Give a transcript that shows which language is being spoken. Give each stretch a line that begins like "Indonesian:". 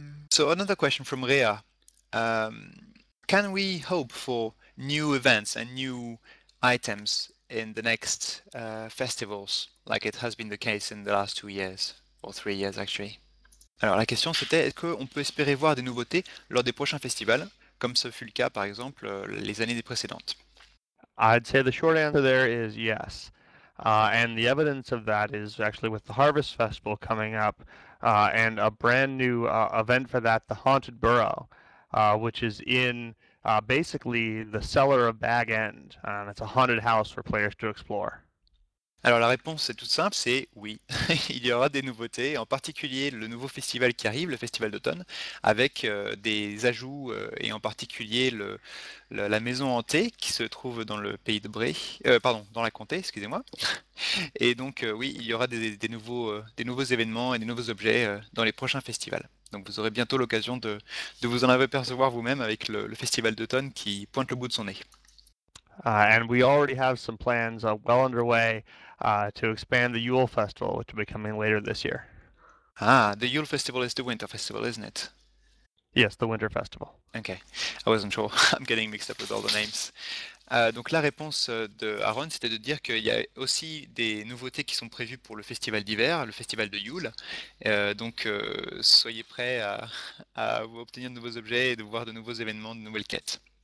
English: So another question from Rhea. Can we hope for new events and new items in the next festivals, like it has been the case in the last 2 years or 3 years actually?
French: Alors la question c'était, est-ce qu'on peut espérer voir des nouveautés lors des prochains festivals, comme ce fut le cas par exemple les années précédentes?
English: I'd say the short answer there is yes. And the evidence of that is actually with the Harvest Festival coming up and a brand new event for that, the Haunted Burrow, which is in basically the cellar of Bag End. And it's a haunted house for players to explore.
French: Alors la réponse est toute simple, c'est oui. Il y aura des nouveautés, en particulier le nouveau festival qui arrive, le festival d'automne, avec des ajouts et en particulier la maison hantée qui se trouve dans le pays de Bray, pardon, dans la comté, excusez-moi. Et donc oui, il y aura des nouveaux événements et des nouveaux objets dans les prochains festivals. Donc vous aurez bientôt l'occasion de vous en apercevoir vous-même avec le festival d'automne qui pointe le bout de son nez.
English: And we already have some plans well underway to expand the Yule Festival, which will be coming later this year. Ah, the Yule Festival is the winter festival, isn't it? Yes, the Winter Festival. Okay, I wasn't sure. I'm getting mixed up with all the names.
French: Donc la réponse de Aaron, c'était de dire qu'il y a aussi des nouveautés qui sont prévues pour le festival d'hiver, le festival de Yule. Donc soyez prêts à obtenir de nouveaux objets et de voir de nouveaux événements, de nouvelles quêtes.